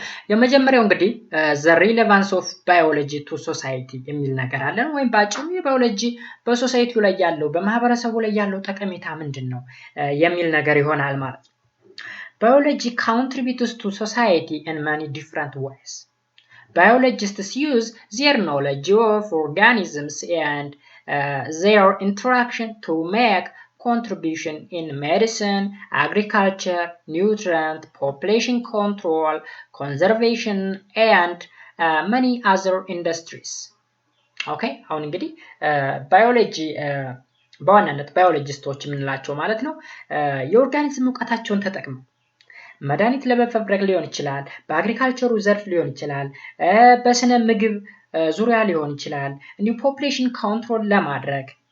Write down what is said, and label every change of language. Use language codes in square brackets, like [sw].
[am] የመጀመሪያው እንግዲህ [en] the relevance of biology to society [am] የሚል ነገር አለን። ወይም በአጭሩ የባዮሎጂ በሶሳይቲው ላይ ያለው በማህበረሰቡ ላይ ያለው ጠቀሜታ ምንድነው የሚል ነገር ይሆናል ማለት ነው። [en] Biology contributes to society in many different ways. Biologists use their knowledge of organisms and their interaction to make contribution in medicine, agriculture, nutrient, population control, conservation, and many other industries. [am] Okay, አሁን እንግዲህ ባዮሎጂ በዋናነት ባዮሎጂስቶች የምንላቸው ማለት ነው የኦርጋኒዝም እውቀታቸውን ተጠቅመው መድኃኒት ለመፈብረክ ሊሆን ይችላል፣ በአግሪካልቸሩ ዘርፍ ሊሆን ይችላል፣ በስነ ምግብ ዙሪያ ሊሆን ይችላል፣ እንዲሁ ፖፑሌሽን ኮንትሮል ለማድረግ